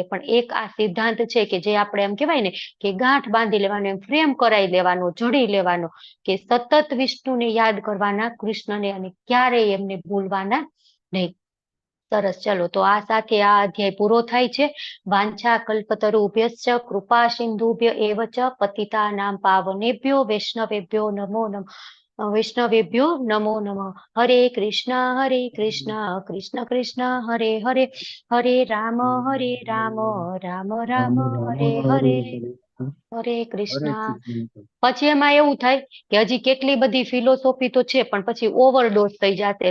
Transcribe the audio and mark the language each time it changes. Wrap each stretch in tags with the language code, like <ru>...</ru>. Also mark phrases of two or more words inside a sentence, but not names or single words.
<gu>પણ એક આ સિદ્ધાંત છે કે જે આપણે એમ કહેવાય ને કે ગાંઠ બાંધી લેવાનો, એમ ફ્રેમ કરાવી લેવાનો, જડી લેવાનો, કે સતત વિષ્ણુને યાદ કરવાના, કૃષ્ણને, અને ક્યારેય એમને ભૂલવાના નહીં. સરસ, ચલો. તો આ સાથે આ અધ્યાય પૂરો થાય છે.</gu> <sa>વાંછા કલ્પતરુભ્યશ્ચ કૃપા સિંધુભ્ય એવ ચ પતિતાનાં પાવનેભ્યો વૈષ્ણવેભ્યો નમો નમઃ. વૈષ્ણવેભ્યો નમો નમઃ. હરે કૃષ્ણ કૃષ્ણ કૃષ્ણ હરે હરે, હરે રામ રામ રામ હરે હરે, હરે કૃષ્ણ.</sa> <gu>પછી એમાં એવું થાય કે હજી કેટલી બધી ફિલોસોફી તો છે, પણ પછી ઓવરડોઝ થઈ જશે.</gu>